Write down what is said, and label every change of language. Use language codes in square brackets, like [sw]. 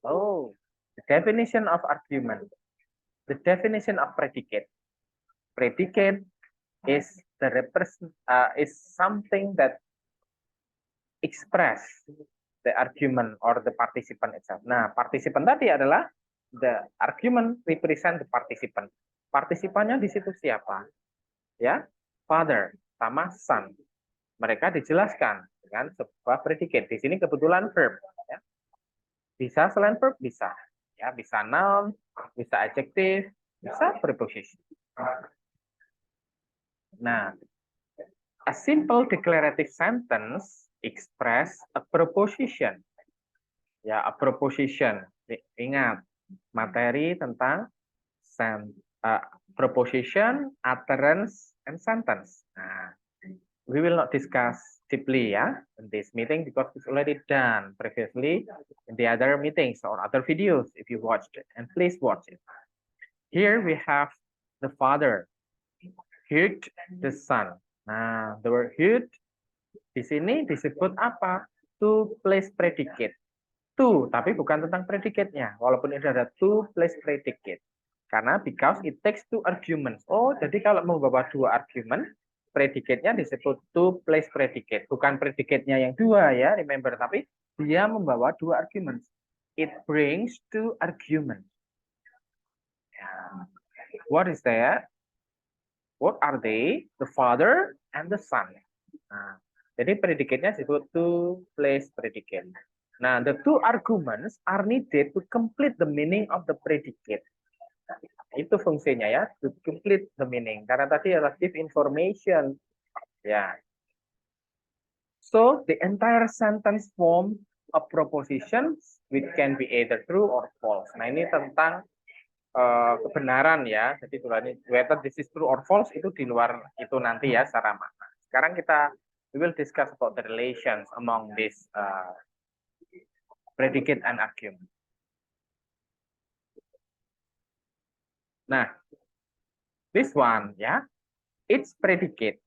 [en] Oh, the definition of argument. The definition of predicate. Predicate is is something that express the argument or the participant itself. Nah, participant [id] tadi adalah [en] the argument represent the participant. [id] Partisipannya di situ siapa? Ya, father sama son. Mereka dijelaskan dengan sebuah predicate. Di sini kebetulan verb. Ya. Bisa selain verb? Bisa. Ya, bisa noun, bisa adjective, bisa preposition. [en] Nah, a simple declarative sentence express a proposition. Ya, a proposition. [id] Ingat, materi tentang [en] proposition, utterance, and sentence. Nah, we will not discuss deeply in this meeting because it's already done previously in the other meetings or other videos if you watched it. And please watch it. Here we have the father, heard the son. [id] Nah, [en] the word heard [id] di sini disebut apa? [en] To place predicate. [id] To, tapi bukan tentang predicate-nya. Walaupun ini ada to place predicate. Karena [en] because it takes two arguments. [id] Oh, jadi kalau membawa dua argument, predicate-nya disebut to place predicate. Bukan predicate-nya yang dua ya, remember. Tapi dia membawa dua arguments. [en] It brings two arguments. What is that? What are they? The father and the son. [id] Nah, jadi predicate-nya disebut to place predicate. [en] Nah, the two arguments are needed to complete the meaning of the predicate. [id] Nah, itu fungsinya ya, [en] to complete the meaning. [id] Karena tadi relative information. Ya. [en] So, the entire sentence form a proposition which can be either true or false. [id] Nah, ini tentang kebenaran ya. Jadi [en] whether this is true or false [id] itu di luar itu nanti ya secara makna. Sekarang [en] we will discuss about the relations among this predicate and argument. Nah, this one ya, it's predicate.